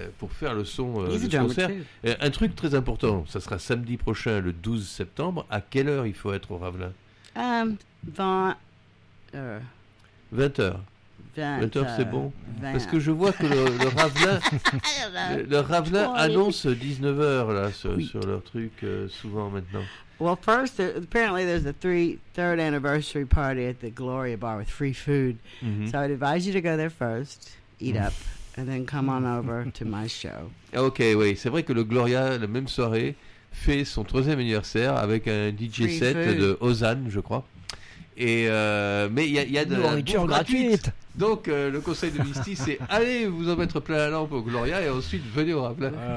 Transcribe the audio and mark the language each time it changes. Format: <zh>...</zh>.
<fr>Pour faire le son de concert. Un truc très important, ça sera samedi prochain, le 12 septembre. À quelle heure il faut être au Ravelin? 20h. 20h, c'est bon. 20. Parce que je vois que le Ravelin, le Ravelin annonce 19h là, sur leur truc souvent maintenant.</fr> <en>Well, first, apparently there's a third anniversary party at the Gloria Bar with free food. Mm-hmm. So I'd advise you to go there first, eat up, and then come on over to my show.</en> <fr>Okay, oui, c'est vrai que le Gloria, la même soirée, fait son troisième anniversaire avec un DJ</fr> <en>free set food.</en> <fr>De Ozan, je crois. Et mais il y a de la nourriture gratuite. Donc le conseil de Misty, c'est allez vous en mettre plein la lampe au Gloria et ensuite venez au Ravelin.</fr>